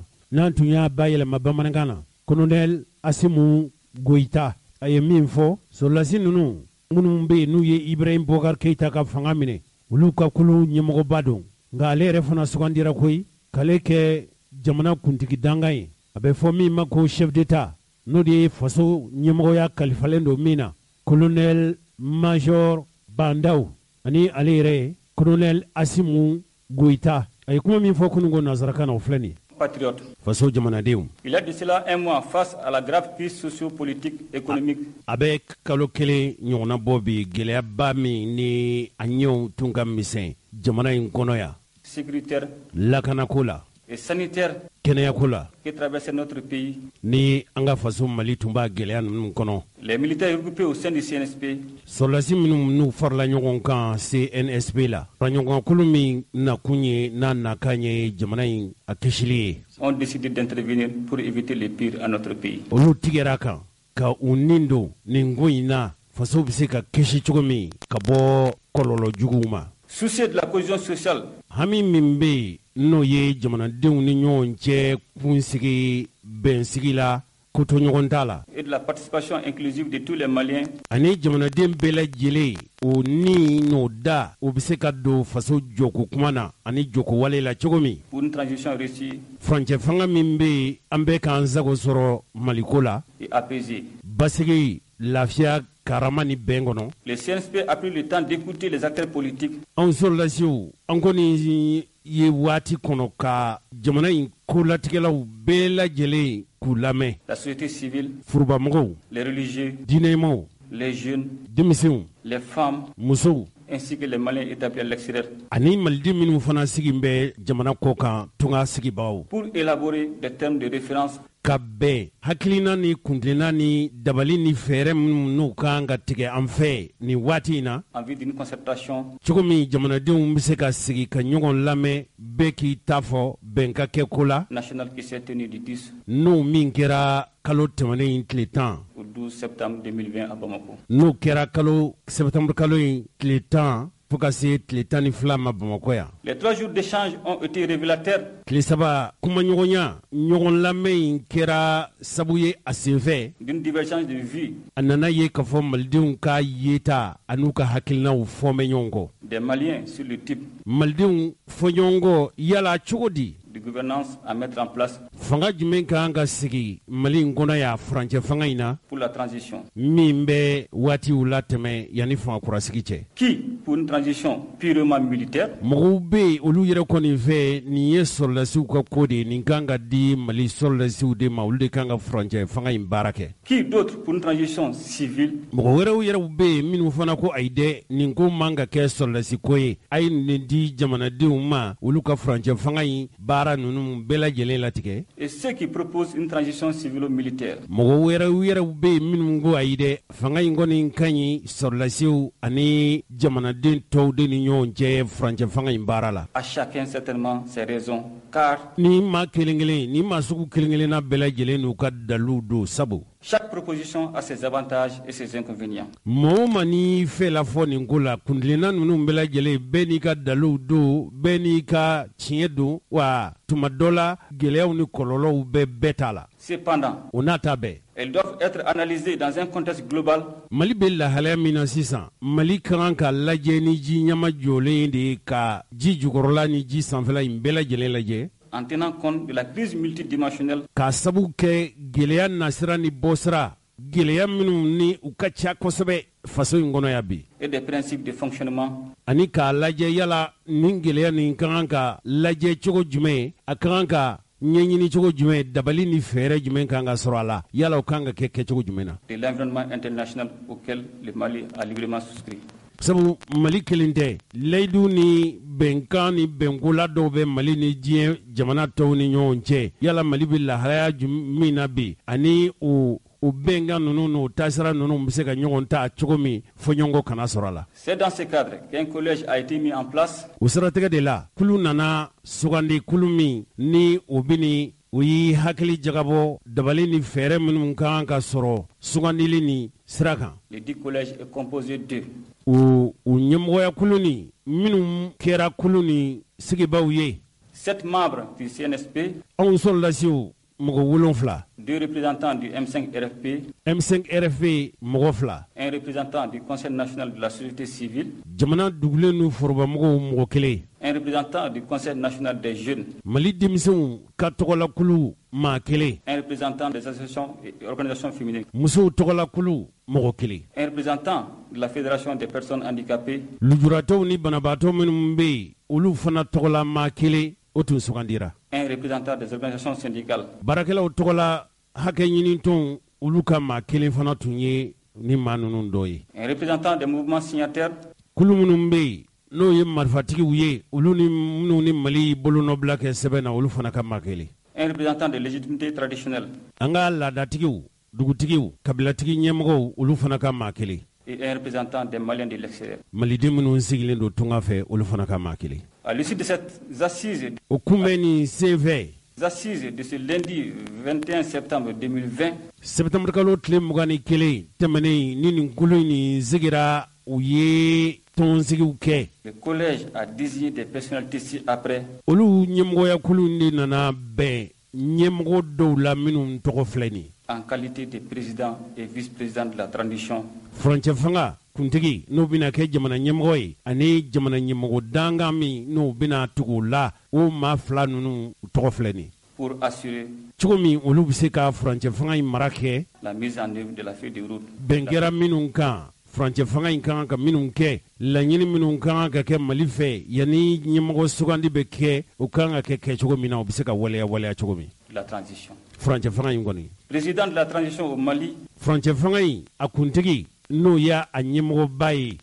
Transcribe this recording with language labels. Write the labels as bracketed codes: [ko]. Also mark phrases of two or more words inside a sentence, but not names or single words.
[bm] n'an tun y'a bayɛlɛma bamanankan na colonel Asimu Goyita a ye min fɔ sɔrɔlasi ninnu minnu bɛ yen n'u ye Ibrahim Boubacar Keita ka fanga minɛ olu ka kulu ɲɛmɔgɔba don nka ale yɛrɛ fana sugandira koyi k'ale kɛ jamana kuntigi dangan ye a bɛ fɔ min ma ko [fr] chef d'état [bm] n'o de ye faso ɲɛmɔgɔya kalifalen don min na [fr] colonel major [bm] bandaw ani ale yɛrɛ colonel Asimu Goyita a ye kuma min fɔ kununko nanzarakan na o filɛ nin ye patriote. Faso jamanadenw. [fr] Il est de cela un mois face à la grave crise socio-politique économique. [bm] A bɛ kalo 1 ɲɔgɔnna bɔ bi gɛlɛyaba min ni a ɲɛw tun ka misɛn jamana in kɔnɔ yan. Sécuritaire. Lakanako la. [fr] et sanitaire [bm] kɛnɛyako la [fr] qui traversait notre pays. [bm] ni an ka faso Mali tun b'a gɛlɛya ninnu kɔnɔ. [fr] Les militaires regroupés au sein du CNSP [bm] Sɔrɔdasi minnu n'u farala ɲɔgɔn kan CNSP la faraɲɔgɔnkulu min nakun ye n'a nakan ye jamana in a kisili ye. [fr] ont décidé d'intervenir pour éviter le pire à notre pays. [bm] Olu tigɛra kan ka u nin don nin ko in na faso bɛ se ka kisi cogo min ka bɔ kɔlɔlɔ juguw ma. [fr] Soucieux de la cohésion sociale, [bm] hami min bɛ yen n'o ye jamanadenw ni ɲɔgɔn cɛ kunsigi bɛnsigi la ko to ɲɔgɔn t'a la. [fr] et de la participation inclusive de tous les Maliens, [bm] ani jamanaden bɛɛ lajɛlen o ni n'o da o bɛ se ka don faso jɔko kuma na ani jɔko wale la cogo min. [fr] pour une transition réussie [bm] furancɛ fanga min bɛ yen an bɛ k'an sago sɔrɔ maliko la [fr] et apaisée. [bm] basigi lafiya karama ni bɛn kɔnɔ. [fr] Le CNSP a pris le temps d'écouter les acteurs politiques [bm] anw sɔrɔdasiw an kɔni ye waati kɔnɔ ka jamana in kolatigɛlaw bɛɛ lajɛlen k'u lamɛn. [fr] la société civile, [bm] furubamɔgɔw [fr] les religieux, [bm] diinɛmaw [fr] les jeunes, [bm] denmisɛnw [fr] les femmes, [bm] musow [fr] ainsi que les Maliens établis à l'extérieur, [bm] ani maliden minnu fana sigi bɛ jamana kɔ kan tunga sigibagaw [fr] pour élaborer des termes de référence [bm] ka bɛn hakilina ni kuntilenna ni dabali ni fɛɛrɛ minnu n'u kan ka tigɛ an fɛ nin waati in na [fr] en vue d'une concertation [bm] cogo min jamanadenw bɛ se ka sigi ka ɲɔgɔn lamɛn bɛɛ k'i ta fɔ bɛn ka kɛ ko la [fr] nationale qui s'est tenue du 10 [bm] n'o min kɛra kalo tɛmɛnen in tile 10 [fr] au 12 septembre 2020 à Bamako. [bm] n'o kɛra kalo sɛbɛtanburu kalo in tile 10 fo ka se tile 12 ma Bamakɔ yan. [fr] Les 3 jours d'échange ont été révélateurs [bm] tile 3 kumaɲɔgɔnya ɲɔgɔn lamɛn in kɛra sabu ye a senfɛ [fr] d'une divergence de vues [bm] a nana ye k'a fɔ malidenw ka yeta an'u ka hakilinaw fɔmɛ ɲɔgɔn kɔ. [fr] des Maliens sur le type [bm] malidenw fɔ ɲɔgɔn kɔ yala cogo di [fr] de gouvernance à mettre en place [bm] fanga jumɛn ka kan ka sigi mali in kɔnɔ y'a furancɛ fanga in na [fr] pour la transition. [bm] min bɛ waatiw latɛmɛ yanni fanga kurasigi cɛ. [fr] Qui, pour une transition purement militaire, [bm] mɔgɔw bɛ yen olu yɛrɛ kɔni fɛ nin ye sɔrɔdasiw ka ko de ye nin kan ka di mali sɔrɔdasiw de ma olu de kan ka furancɛ fanga in baara kɛ. [fr] qui d'autre pour une transition civile, [bm] mɔgɔ wɛrɛw yɛrɛw bɛ yen minnu fana ko ayi dɛ nin ko man ka kɛ sɔrɔdasi ko ye a ye nin di jamanadenw ma olu ka furancɛ fanga in baara ninnu bɛɛ lajɛlen latigɛ. [fr] et ceux qui proposent une transition civilo-militaire. [bm] mɔgɔ wɛrɛw bɛ yen minnu ko ayi dɛ fanga in kɔni ka ɲi sɔrɔdasiw ani jamanaden tɔw de ni ɲɔgɔn cɛ furancɛ fanga in baara la. [fr] À chacun certainement ses raisons, car [bm] ni maa kelen-kelen ni maa sugu kelen-kelenna bɛɛ lajɛlen n'u ka dalilu don sabu [fr] chaque proposition a ses avantages et ses inconvénients. [bm] mɔgɔ o ma n'i fɛ la fɔ nin ko la kuntilenna ninnu bɛɛ lajɛlen bɛɛ n'i ka dalilu don bɛɛ n'i ka tiɲɛ don wa tuma dɔ la gɛlɛyaw ni kɔlɔlɔw bɛɛ bɛɛ t'a la. Cependant, o n'a ta bɛɛ [fr] elles doivent être analysées dans un contexte global [bm] mali bɛ lahalaya min na sisan mali ka kan ka lajɛ ni ji ɲama jɔlen de ye ka ji jukɔrɔla ni ji sanfɛla in bɛɛ lajɛlen lajɛ [fr] en tenant compte de la crise multidimensionnelle [bm] k'a sabu kɛ gɛlɛya nasira ni bɔsira gɛlɛya minnu ni u ka ca kosɛbɛ faso in kɔnɔ ya bi [fr] et des principes de fonctionnement [bm] ani k'a lajɛ yala nin gɛlɛya nin ka kan ka lajɛ cogo jumɛn a ka kan ka ɲɛɲini cogo jumɛn dabali ni fɛɛrɛ jumɛn kan ka sɔrɔ a la yala o kan ka kɛ kɛcogo jumɛn na. [fr] de l'environnement international auquel le Mali a librement souscrit. [bm] sabu mali kelen tɛ layidu ni bɛnkan ni bɛnkola dɔw bɛ mali ni diɲɛ jamana tɔw ni ɲɔgɔn cɛ yala mali bɛ lahalaya min na bi ani o bɛnkan ninnu n'o taasira ninnu bɛ se ka ɲɔgɔn ta cogo min fɔ ɲɔgɔn kana sɔrɔ a la. [fr] C'est dans ce cadre qu'un collège a été mis en place. [bm] o siratigɛ de la kulu nana sugandi kulu min ni o bɛ ni o y'i hakili jagabɔ dabali ni fɛɛrɛ minnu kan ka sɔrɔ sugandili ni sira kan. [fr] Le dit collège est composé de [bm] o ɲɛmɔgɔya kulu ni minnu kɛra kulu ni sigibaw ye [fr] 7 membres du CNSP, [bm] anw sɔrɔdasiw mɔgɔ 7 [fr] 2 représentants du M5 RFP, [bm] M5 RFP mɔgɔ 2 [fr] un représentant du Conseil national de la société civile, [bm] jamana dugulen n'u forobamɔgɔw mɔgɔ 1 [fr] un représentant du Conseil national des jeunes, [bm] mali denmisɛnw ka tɔgɔlakulu maa 1 [fr] un représentant des associations et organisations féminines, [bm] musow tɔgɔlakulu mɔgɔ 1 [fr] un représentant de la Fédération des personnes handicapées, [bm] lujuratɔw ni banabaatɔ minnu bɛ yen olu fana tɔgɔla maa 1 o tun sugandira [fr] un représentant des organisations syndicales, [bm] baarakɛlaw tɔgɔla hakɛ ɲinitɔnw olu ka maa 1 fana tun ye ni maa ninnu dɔ ye [fr] un représentant des mouvements signataires, [bm] kulu minnu bɛ yen n'o ye marifatigiw ye olu ni minnu ni Mali bolonɔbila kɛ sɛbɛn na olu fana ka maa kelen. [fr] Un représentant de légitimité traditionnelle. [bm] An ka laadatigiw, dugutigiw, kabilatigi ɲɛmɔgɔw olu fana ka maa kelen. [fr] Et un représentant des Maliens de l'extérieur. [bm] Maliden minnu sigilen don tunga fɛ olu fana ka maa kelen. [fr] À l'issue de ces assises. [bm] O kunbɛn ni senfɛ. [fr] Assises de ce lundi 21 septembre 2020. [bm] Septembre kalo tile 21 tɛmɛnen ni nin kulu ni sigira u ye tɔnsigiw kɛ. [fr] Le collège a désigné des personnalités ci-après. [bm] Olu ɲɛmɔgɔya kulu de nana bɛn ɲɛmɔgɔ dɔw la minnu tɔgɔ filɛ nin. [fr] En qualité de président et vice-président de la transition. [bm] Furancɛ fanga kuntigi n'o bɛna kɛ jamana ɲɛmɔgɔ ye ani jamana ɲɛmɔgɔ dangan min n'o bɛna tugu la o maa fila ninnu tɔgɔ filɛ nin. [fr] Pour assurer [bm] cogo min olu bɛ se ka furancɛ fanga in mara kɛ. [fr] La mise en œuvre de la feuille de route. [bm] Bɛn kɛra minnu kan furancɛ fanga in kan ka minnu kɛ laɲini minnu kan ka kɛ Mali fɛ yanni ɲɛmɔgɔ sugandi bɛ kɛ o kan ka kɛ cogo min na o bɛ se ka waleya cogo min. [fr] La transition. [bm] Furancɛ fanga in kɔni. [fr] Président de la transition au Mali. [bm] Furancɛ fanga in a kuntigi n'o y'a ɲɛmɔgɔba ye.